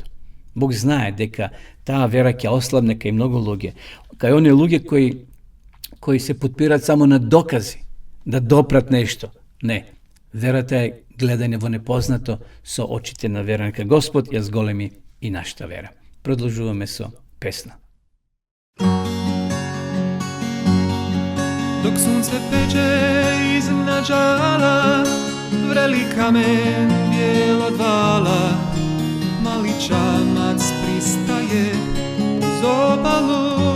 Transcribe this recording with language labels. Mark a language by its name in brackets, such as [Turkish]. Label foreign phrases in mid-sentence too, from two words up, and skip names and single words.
[Macedonian] Бог знае дека таа вера ќе ослабне кај многу луѓе. Кај оние луѓе кои се подпират само на докази, да допрат нешто. Не, верата е гледање во непознато со очите на вера. Нека Господ ја зголеми и нашата вера. Продолжуваме со песна. [Croatian] Dok sunce peče iznad žala, vreli kamen bijel od vala, mali čamac pristaje uz obalu.